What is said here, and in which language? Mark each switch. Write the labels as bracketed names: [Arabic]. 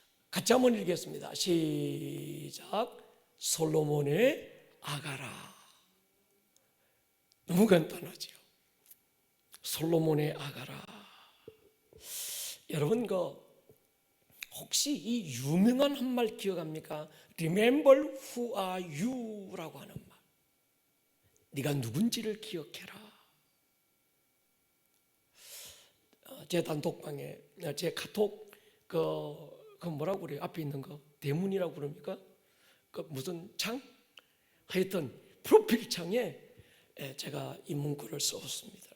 [Korean] 같이 한번 읽겠습니다. 시작. 솔로몬의 아가라. 너무 간단하죠. 솔로몬의 아가라. 여러분 혹시 이 유명한 한 말 기억합니까? [English] Remember who are you [Korean] 라고 하는 말. 네가 누군지를 기억해라. 제 단톡방에 제 카톡 그 뭐라고 그래요? 앞에 있는 거 대문이라고 그럽니까? 그 무슨 창? 하여튼 프로필 창에 제가 이 문구를 썼습니다.